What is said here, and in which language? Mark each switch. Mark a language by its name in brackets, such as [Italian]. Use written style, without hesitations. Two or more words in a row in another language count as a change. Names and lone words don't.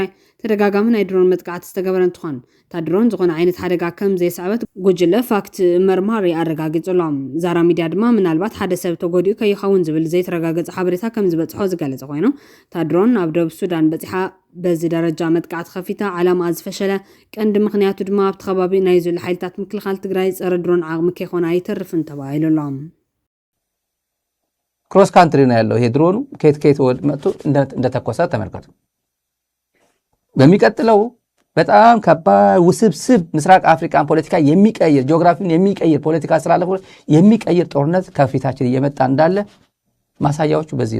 [Tigrinya] ተደጋጋሚ ናይ ድሮን መጥቃዕቲ ዝተገበረ እንትኾን እታ ድሮን ዝኾነ ዓይነት ሓደጋ ከም ዘይስዕበት ጉጅለ ፋክት መርማሪ ኣረጋጊጹሎም። ዛራ ሚድያ ድማ ምናልባት ሓደ ሰብ ተጎዲኡ ከይኸውን ዝብል ዘይተረጋገፀ ሓበሬታ ከም ዝበፅሖ ዝገለጸ ኮይኑ እታ ድሮን ኣብ ደቡብ ሱዳን በፂሓ በዚ ደረጃ መጥቃዕቲ ከፊታ ዓላማ ዝፈሸለ ቀንዲ ምክንያቱ ድማ ኣብቲ ከባቢ ናይ ዘሎ ሓይልታት ምክልኻል ትግራይ ፀረ ድሮን ዓቕሚ ከይኾነ ኣይተርፍን ተባሂሉሎም። [Amharic] ክሮስ ካንትሪ ነው ያለው ይሄ ድሮኑ ከየት መጥቶ እንደተኮሰ ተመልከቱ። በሚቀጥለው በጣም ከባድ ውስብስብ ምስራቅ አፍሪካን ፖለቲካ የሚቀይር ጂኦግራፊን የሚቀይር ፖለቲካ ስላለፈ የሚቀይር ጦርነት ከፊታችን እየመጣ እንዳለ ማሳያዎቹ በዚህ